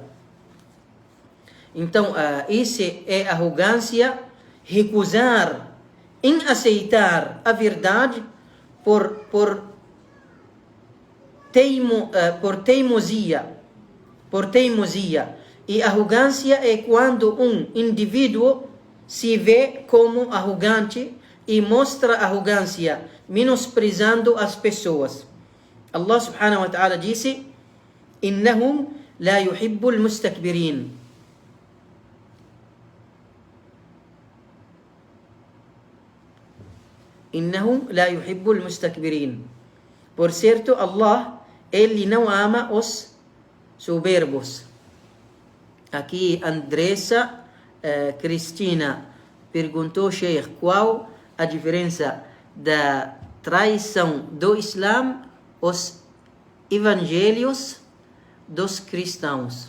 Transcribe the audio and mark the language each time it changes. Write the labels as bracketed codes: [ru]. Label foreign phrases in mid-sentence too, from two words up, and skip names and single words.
[pt] Então, esse é arrogância, recusar em aceitar a verdade por teimosia. E arrogância é quando um indivíduo se vê como arrogante e mostra arrogância, menosprezando as pessoas. [ar] الله سبحانه وتعالى [pt] disse: [ar] إنهم لا يحب المستكبرين. إنهم لا يحب المستكبرين. [pt] Por certo, Allah, ele não ama os soberbos. Aqui Andressa Cristina perguntou, Sheikh, qual a diferença da traição do Islã, os evangelhos dos cristãos.